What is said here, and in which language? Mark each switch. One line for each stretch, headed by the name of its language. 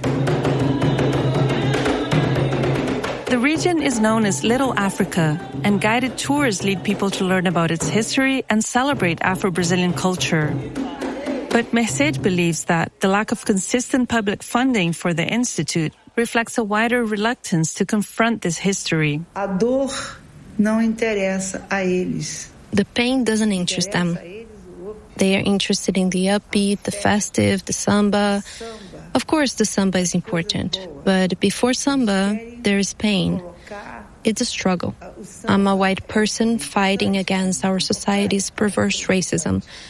English: The region is known as Little Africa, and guided tours lead people to learn about its history and celebrate Afro-Brazilian culture. But Message believes that the lack of consistent public funding for the institute reflects a wider reluctance to confront this history.
Portuguese: A dor não interessa a eles.
English: The pain doesn't interest them. They are interested in the upbeat, the festive, the samba. Of course, the samba is important, but before samba, there is pain. It's a struggle. I'm a white person fighting against our society's perverse racism.